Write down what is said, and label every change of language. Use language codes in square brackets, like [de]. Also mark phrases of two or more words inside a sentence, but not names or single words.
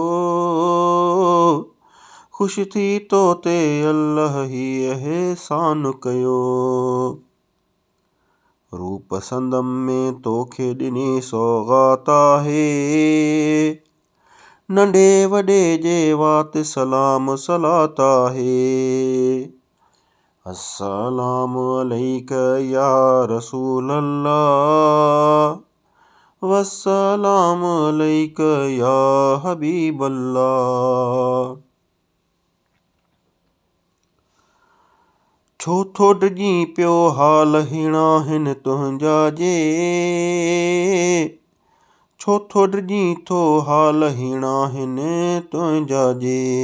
[sd] ख़ुशि थी तो ते अल्लाह ही एहसान कयो। रूप संदम में तोखे ॾिनी सौगात आहे। नंढे वॾे जे वात सलाम सलात आहे। [ar] السلام عليك يا رسول الله، والسلام عليك يا حبيب الله. [sd] छो थो डिॼी पियो हाल हीणा हिन तुंहिंजा जे। छो थो डिॼी थो हाल हीणा हिन तुंहिंजा जे।